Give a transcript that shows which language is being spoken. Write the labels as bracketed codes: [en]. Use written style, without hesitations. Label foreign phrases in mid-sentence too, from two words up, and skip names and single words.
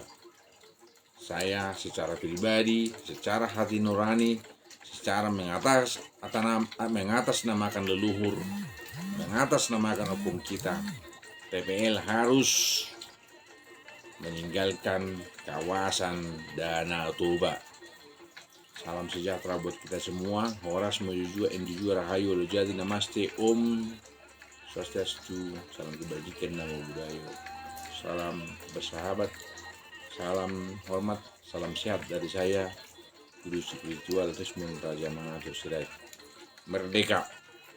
[id] Saya secara pribadi, secara hati nurani, secara mengatasnamakan leluhur, mengatasnamakan opung kita, TPL harus meninggalkan kawasan Danau Toba. Salam sejahtera buat kita semua. Horas Mojujua Endujua Rahayu Lojadi Namaste Om Swastiastu. Salam kebajikan namo budaya. Salam bersahabat. Salam hormat, salam sehat dari saya, guru spiritual Desmond Raja Mangatur Sirait. Merdeka!